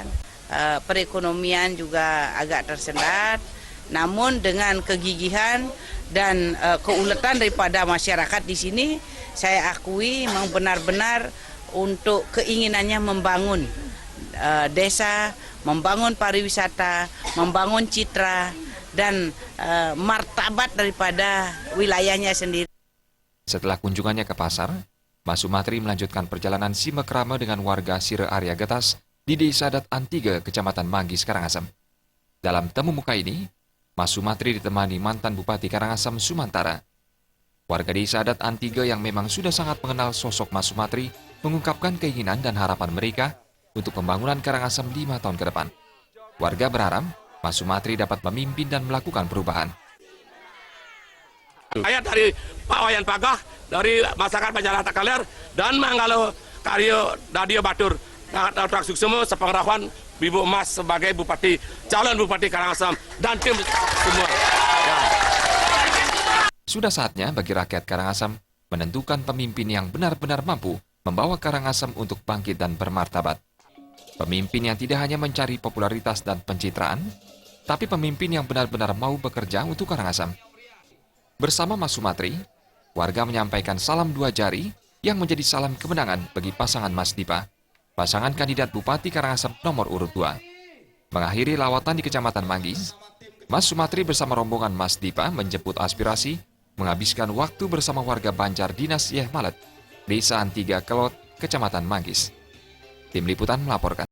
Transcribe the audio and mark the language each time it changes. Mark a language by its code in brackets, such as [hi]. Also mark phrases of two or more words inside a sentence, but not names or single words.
[id] Perekonomian juga agak tersendat, namun dengan kegigihan dan keuletan daripada masyarakat di sini, saya akui memang benar-benar untuk keinginannya membangun desa, membangun pariwisata, membangun citra, dan martabat daripada wilayahnya sendiri. Setelah kunjungannya ke pasar, Mas Sumatri melanjutkan perjalanan simekrama dengan warga Sire Arya Getas di Desa Adat Antiga, Kecamatan Manggis, Karangasem. Dalam temu muka ini, Mas Sumatri ditemani mantan Bupati Karangasem Sumantara. Warga Desa Adat Antiga yang memang sudah sangat mengenal sosok Mas Sumatri mengungkapkan keinginan dan harapan mereka untuk pembangunan Karangasem 5 tahun ke depan. Warga berharap Mas Sumatri dapat memimpin dan melakukan perubahan. Saya dari Pak Wayan Pagah, dari masyarakat Banjarata Kaler, dan Manggalo Karyo Dadio Batur, Dr. Suksemo Sepengerahuan Bibu Mas sebagai Bupati, calon Bupati Karangasem, dan tim semua. Ya. Sudah saatnya bagi rakyat Karangasem menentukan pemimpin yang benar-benar mampu membawa Karangasem untuk bangkit dan bermartabat. Pemimpin yang tidak hanya mencari popularitas dan pencitraan, tapi pemimpin yang benar-benar mau bekerja untuk Karangasem. Bersama Mas Sumatri, warga menyampaikan salam 2 jari yang menjadi salam kemenangan bagi pasangan Mas Dipa, pasangan kandidat Bupati Karangasem nomor urut 2. Mengakhiri lawatan di Kecamatan Manggis, Mas Sumatri bersama rombongan Mas Dipa menjemput aspirasi, menghabiskan waktu bersama warga Banjar Dinas Yeh Malet, Desa Antiga Kelot, Kecamatan Manggis. Tim Liputan melaporkan.